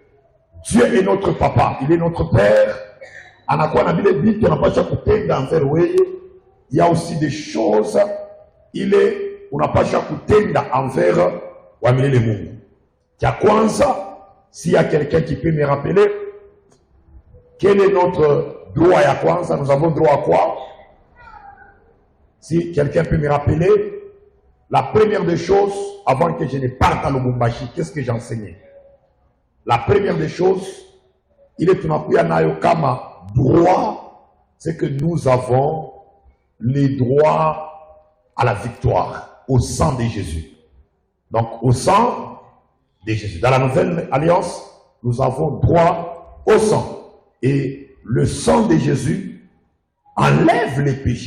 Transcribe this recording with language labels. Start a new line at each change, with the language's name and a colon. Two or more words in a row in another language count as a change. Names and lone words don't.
French: Dieu est notre papa, il est notre père. Il y a aussi des choses, on n'a pas kutenda envers
Swahili: Wamile Mungu. Kia kwanza,
French: s'il y a quelqu'un qui peut me rappeler, quel est notre droit
Swahili: ya kwanza?
French: Nous avons droit à quoi? Si quelqu'un peut me rappeler, la première des choses, avant que je ne parte à Lubumbashi, qu'est-ce que j'enseignais? La première des choses, il est
Swahili: tunakuya nayo kama
French: droit, c'est que nous avons les droits à la victoire, au sang de Jésus. Donc, au sang de Jésus. Dans la nouvelle alliance, nous avons droit au sang. Et le sang de Jésus enlève les péchés.